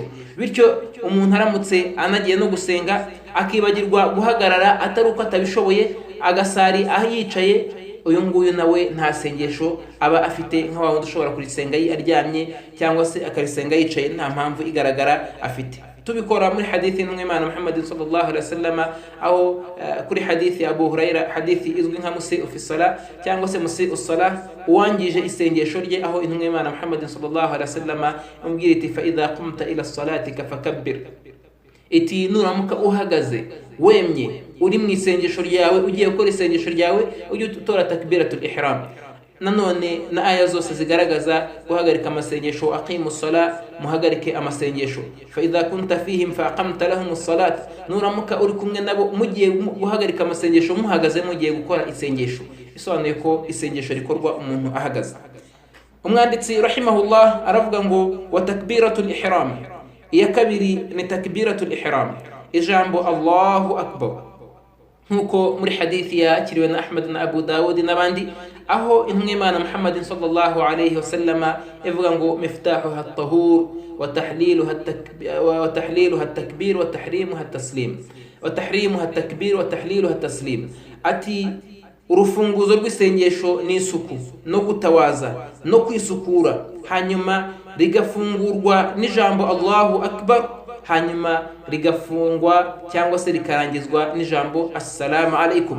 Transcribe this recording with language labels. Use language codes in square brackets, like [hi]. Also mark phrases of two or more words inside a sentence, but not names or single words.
[rw] Bityo umuntu aramutse anagiye no gusenga akibagirwa guhagarara atari uko atabishoboye, agasari aho yicaye, uyu nguyu nawe nta sengesho aba afite nk'aho wundi ushobora kurisenga aryamye cyangwa se akarisenga yicaye, nta mpamvu igaragara afite. Tubikora muri hadithi y'intumwa Imana Muhammad [ar] صلى الله عليه وسلم, [rw] aho kuri hadithi ya Abu Huraira, hadithi izwi nka [ar] مسيء في الصلاة [rw] cyangwa se [ar] مسيء الصلاة, [rw] uwangije isengesho rye, aho intumwa Imana Muhammad [ar] صلى الله عليه وسلم [rw] umubwira iti [ar] فإذا قمت إلى صلاتك فكبر, [rw] iti nuramuka uhagaze wemye uri mu isengesho ryawe, ugiye gukora isengesho ryawe, ujye utora [ar] تكبيرة الإحرام. [rw] Nanone na aya zose zigaragaza guhagarika amasengesho, [ar] أقيموا الصلاة, [rw] muhagarike amasengesho. [ar] فإذا كنت فيهم فأقمت لهم الصلاة, [rw] nuramuka uri kumwe nabo mugiye guhagarika amasengesho, muhagaze mugiye gukora isengesho. Bisobanuye ko isengesho rikorwa umuntu ahagaze. Umwanditsi rahimahullah aravuga ngo [ar] وتكبيرة الإحرام, [rw] iya kabiri ni [ar] تكبيرة الإحرام, [rw] ijambo [ar] الله أكبر, [rw] nkuko muri hadithi yakiriwe na Ahmad na Abu Dawud n'abandi, aho intumwa Imana Muhammad [ar] صلى الله عليه وسلم [rw] ivuga ngo [ar] مفتاحها الطهور وتحليلها التكبير وتحريمها التسليم وتحريمها التكبير وتحليلها التسليم, [rw] wa tahrimuha at-takbir wa tahliluha at-taslim. Ati urufunguzo rw'isengesho ni isuku no gutawaza no kwisukura, hanyuma rigafungurwa n'ijambo [ar] الله أكبر, [rw] hanyuma rigafungwa cyangwa se rikarangizwa n'ijambo [ar] السلام عليكم.